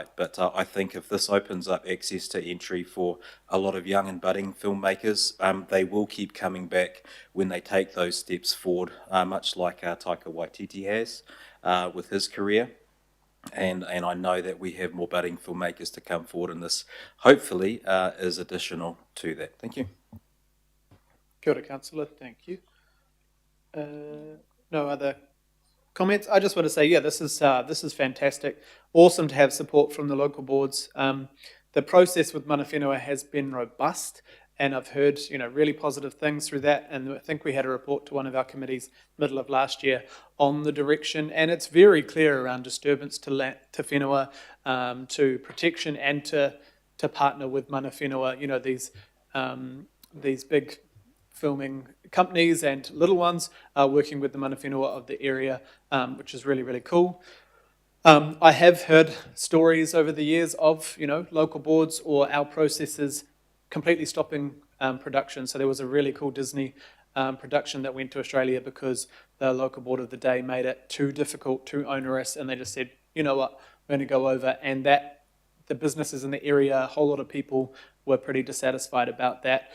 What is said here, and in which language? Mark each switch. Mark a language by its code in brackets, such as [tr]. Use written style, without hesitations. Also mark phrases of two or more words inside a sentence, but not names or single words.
[en] But I think if this opens up access to entry for a lot of young and budding filmmakers, they will keep coming back when they take those steps forward, much like Taika Waititi has with his career. And I know that we have more budding filmmakers to come forward, and this hopefully is additional to that. Thank you. [mi] Kia ora, [en] Councillor, thank you. No other comments? I just want to say, yeah, this is fantastic. Awesome to have support from the local boards. The process with [mi] mana whenua [en] has been robust, and I've heard really positive things through that. And I think we had a report to one of our committees middle of last year on the direction, and it's very clear around disturbance to whenua, to protection, and to partner with [mi] mana whenua. [en] These big filming companies and little ones are working with the [mi] mana whenua [en] of the area, which is really, really cool. I have heard stories over the years of, local boards or our processes completely stopping production. So there was a really cool Disney production that went to Australia because the local board of the day made it too difficult, too onerous, and they just said, you know what, we're going to go over, and that the businesses in the area, a whole lot of people were pretty dissatisfied about that.